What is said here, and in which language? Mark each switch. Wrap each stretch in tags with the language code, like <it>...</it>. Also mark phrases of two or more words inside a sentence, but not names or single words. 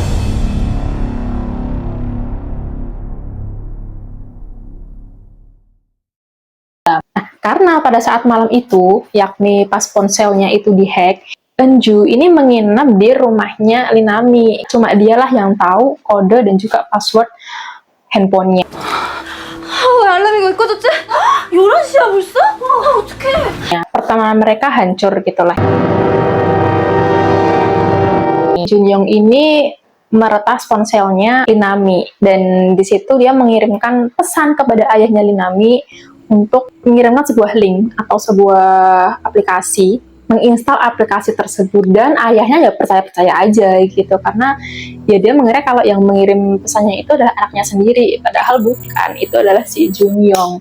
<id>Nah, karena pada saat malam itu, yakni pas ponselnya itu dihack, Eunju ini menginap di rumahnya Linami. Cuma dialah yang tahu kode dan juga password handphonenya.</id> <ko>왜 알람이 왜 꺼졌지? 11시야 벌써? 어떡해.</ko> <id>Ya, pertemanan mereka hancur gitulah. Junyoung ini meretas ponselnya Linami dan di situ dia mengirimkan pesan kepada ayahnya Linami untuk mengirimkan sebuah link atau sebuah aplikasi, menginstal aplikasi tersebut, dan ayahnya ya percaya-percaya aja gitu karena ya dia mengira kalau yang mengirim pesannya itu adalah anaknya sendiri, padahal bukan, itu adalah si Junyoung.</id>